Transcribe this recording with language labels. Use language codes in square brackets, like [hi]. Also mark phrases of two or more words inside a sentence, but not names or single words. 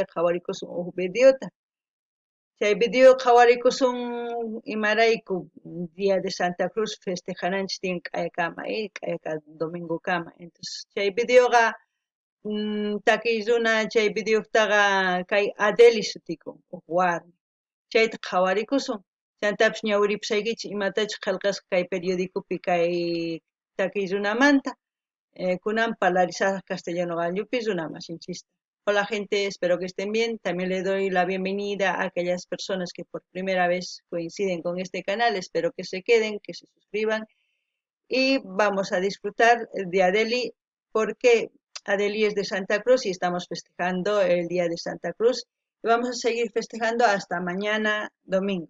[qu] qhawarikusun huk videota chay video qhawarikusun imarayku Día de Santa Cruz festejananchis tiyan k'aykama k'ayka domingokama entonces chay videoqa takiy runa chay videotaqa kay Adeli sutikun huk warmi chayta qhawarikusun chaytapish ñawiripusaykichis imatachus qillqasqa kay periodicopi kay takiy runamanta kunan parlarisaq castellano gallupi runa masinchista. [es] Hola gente, espero que estén bien. También le doy la bienvenida a aquellas personas que por primera vez coinciden con este canal. Espero que se queden, que se suscriban y vamos a disfrutar de Adeli porque Adeli es de Santa Cruz y estamos festejando el Día de Santa Cruz y vamos a seguir festejando hasta mañana domingo.